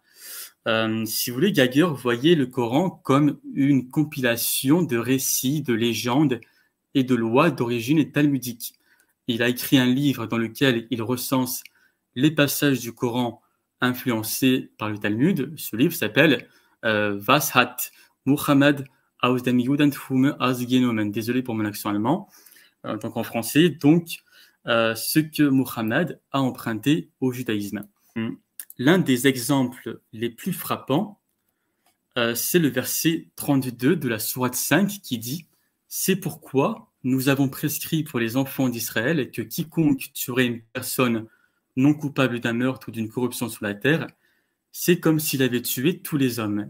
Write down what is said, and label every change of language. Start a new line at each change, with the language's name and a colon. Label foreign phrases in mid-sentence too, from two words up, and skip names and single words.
French: Si vous voulez, Geiger voyait le Coran comme une compilation de récits, de légendes et de lois d'origine talmudique. Il a écrit un livre dans lequel il recense les passages du Coran influencés par le Talmud. Ce livre s'appelle Was hat Muhammad aus dem Judentum ausgenommen? Désolé pour mon accent allemand. Donc en français, donc ce que Muhammad a emprunté au judaïsme. L'un des exemples les plus frappants, c'est le verset 32 de la sourate 5 qui dit « C'est pourquoi nous avons prescrit pour les enfants d'Israël que quiconque tuerait une personne non coupable d'un meurtre ou d'une corruption sur la terre, c'est comme s'il avait tué tous les hommes.